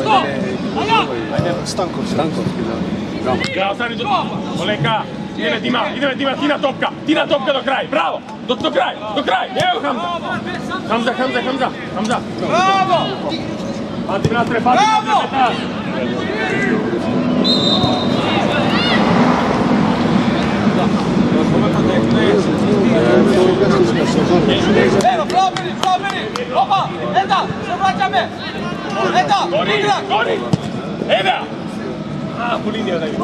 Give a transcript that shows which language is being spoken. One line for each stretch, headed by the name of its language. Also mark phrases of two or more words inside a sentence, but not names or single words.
Macedonian: Станковски, да. Браво, Сани, Олека! Идеме Дима, ти на топка до крај, браво! До крај, ево Хамза! Браво! Пати натре, Петар! Evo, probili! Opa, Eda, se vraćame! Eda, Gori! Eda! Po linija da je.